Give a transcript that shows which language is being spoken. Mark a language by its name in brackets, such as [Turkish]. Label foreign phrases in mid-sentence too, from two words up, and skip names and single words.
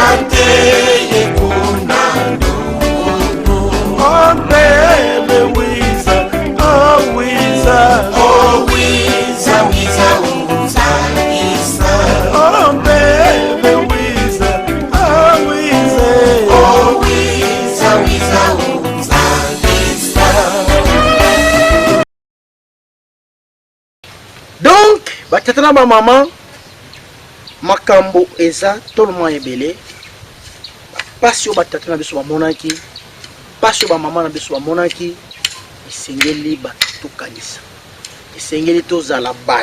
[English] Oh baby Wiza, oh Wiza, oh Wiza, Wiza, Wiza, Wiza. Oh baby Wiza, oh Wiza, oh Wiza, Wiza, Wiza, Wiza. [Lingala] Donc, batatana ba maman makambo eza tellement ebele. Pasi yo batatana biso ba monaki. Pasi ba mama na biso ba monaki. Esengeli bato kanisa. Esengeli tozala bato.